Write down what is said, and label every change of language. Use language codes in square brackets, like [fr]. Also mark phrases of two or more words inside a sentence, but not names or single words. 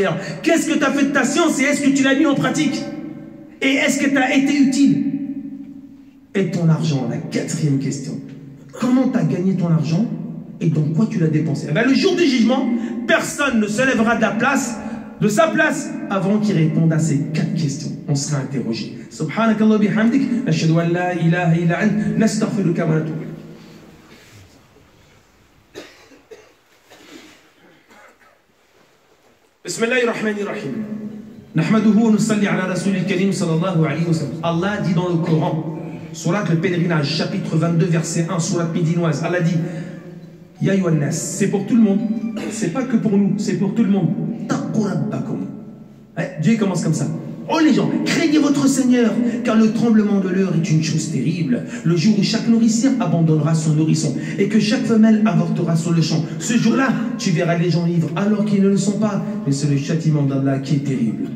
[fr] Qu'est-ce que tu as fait de ta science et est-ce que tu l'as mis en pratique? Et est-ce que tu as été utile? Et ton argent, la 4e question. Comment tu as gagné ton argent et dans quoi tu l'as dépensé? Eh bien, le jour du jugement, personne ne se lèvera de sa place avant qu'il réponde à ces 4 questions. On sera interrogé. [ar] سبحانك الله بحمدك، نشهد أن لا إله إلا أنت، نستغفرك ونتوب إليك. بسم الله الرحمن الرحيم. نحمده ونصلي على رسوله الكريم صلى الله عليه وسلم. [fr] Allah dit dans le Coran, Surat le pèlerinage, chapitre 22, verset 1, Surat médinoise, Allah dit [ar] يا أيها الناس, [fr] c'est pour tout le monde, c'est pas que pour nous, c'est pour tout le monde. [ar] اتقوا ربكم. [fr] Dieu commence comme ça. Oh les gens, craignez votre Seigneur, car le tremblement de l'heure est une chose terrible. Le jour où chaque nourricière abandonnera son nourrisson et que chaque femelle avortera sur le champ. Ce jour-là, tu verras les gens ivres alors qu'ils ne le sont pas. Mais c'est le châtiment d'Allah qui est terrible.